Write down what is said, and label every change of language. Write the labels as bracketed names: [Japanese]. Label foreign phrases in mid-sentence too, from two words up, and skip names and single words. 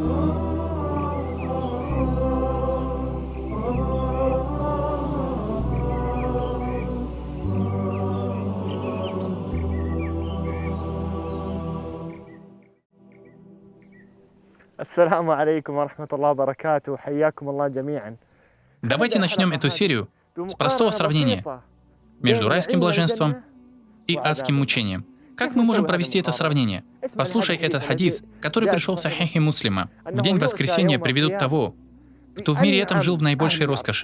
[Arabic] السلام عليكم ورحمة الله وبركاته. حياكم الله جميعا. [Russian] Давайте начнем эту серию с простого сравнения между райским блаженством и адским мучением. Как мы можем провести это сравнение? Послушай этот хадис, который пришел в Сахихе Муслима. В день воскресения приведут того, кто в мире этом жил в наибольшей роскоши.